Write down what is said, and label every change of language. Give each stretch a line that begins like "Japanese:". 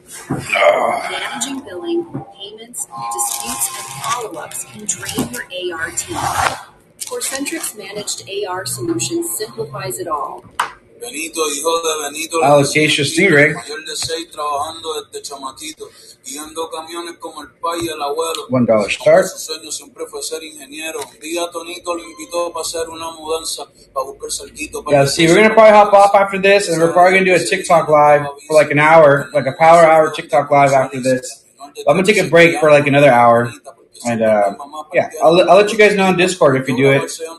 English: Managing billing, payments, disputes, and follow-ups can drain your AR team. Corcentric's managed AR solution simplifies it all.
Spanish: Benito, hijo de Benito, Alocasia Stingray. mayor de 6, trabajando desde chamaquito, guiando camiones como el pai y el abuelo.
English: $1 start.
Spanish: Su sueño siempre fue ser ingeniero. Un día Tonito lo invitó para hacer una mudanza, para buscar cerquito.
English: Yeah, see, we're going to probably hop off after this, and we're probably going to do a TikTok live for like an hour, like a power hour TikTok live after this. I'm going to take a break for like another hour. And yeah, I'll let you guys know on Discord if you do it.